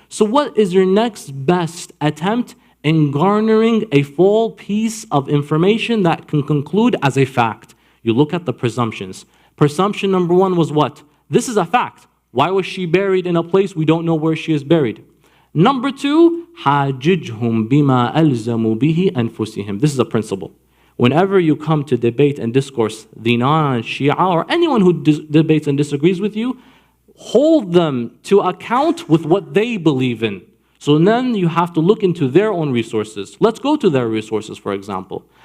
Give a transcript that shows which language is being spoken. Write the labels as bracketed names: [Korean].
[English] So what is your next best attempt in garnering a full piece of information that can conclude as a fact? You look at the presumptions. Presumption number one was what? This is a fact. Why was she buried in a place we don't know where she is buried? Number two, [Arabic] حَاجِجْهُمْ بِمَا أَلْزَمُوا بِهِ أَنفُسِهِمْ. [English] This is a principle. Whenever you come to debate and discourse, the non-Shia or anyone who debates and disagrees with you, hold them to account with what they believe in. So then you have to look into their own resources. Let's go to their resources, for example.